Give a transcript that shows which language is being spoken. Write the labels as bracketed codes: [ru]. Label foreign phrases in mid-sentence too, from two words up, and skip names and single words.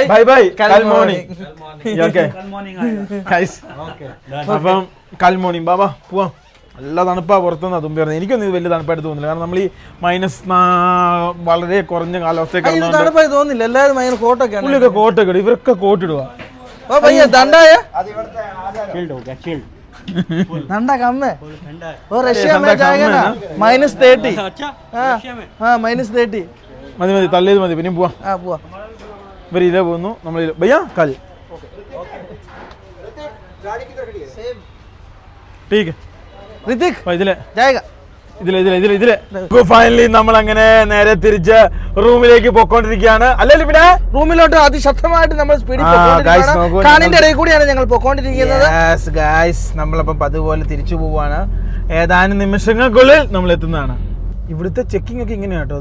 [en] bye bye [ml] കൽ മോർണിംഗ്. ഓക്കെ, അപ്പം കൽ മോർണിംഗ്. ബാബാ പോവാം. നല്ല തണുപ്പാ പുറത്തുനിന്നാ തുമ്പി പറഞ്ഞത്. എനിക്കൊന്നും ഇത് വലിയ തണുപ്പായിട്ട് തോന്നുന്നില്ല, കാരണം നമ്മൾ ഈ മൈനസ് വളരെ കുറഞ്ഞ കാലാവസ്ഥയൊക്കെ തോന്നില്ല. എല്ലാവരും കോട്ടൊക്കെ പുള്ളിയൊക്കെ കോട്ടൊക്കെ ഇടും, ഇവരൊക്കെ കോട്ടിടുക. [hi] ठंडा कम है और रशिया में जाएगा ना -30. हाँ -30. [ml] മതി മതി, തള്ളിയത് മതി, പിന്നെയും പോവാ. ഇവർ ഇതേ പോകുന്നു, നമ്മൾ [hi] भैया कल. ठीक है ऋतिक [ml] ഇതിലെ [hi] जाएगा. [ml] ഇതിലെ ഫൈനലി നമ്മൾ അങ്ങനെ നേരെ തിരിച്ച് റൂമിലേക്ക് പോയിക്കൊണ്ടിരിക്കുകയാണ്. അല്ലല്ലോ ഇവിടെ റൂമിലോട്ട് അതിശക്തമായിട്ട് നമ്മൾ കാണിന്റെ ഇടയിൽ കൂടിയാണ് ഞങ്ങൾ പോയിക്കൊണ്ടിരിക്കുന്നത്. നമ്മളപ്പം അതുപോലെ തിരിച്ചു പോവാണ്. ഏതാനും നിമിഷങ്ങൾക്കുള്ളിൽ നമ്മൾ എത്തുന്നതാണ്. ഇവിടുത്തെ ചെക്കിംഗ് ഒക്കെ ഇങ്ങനെയാ കേട്ടോ.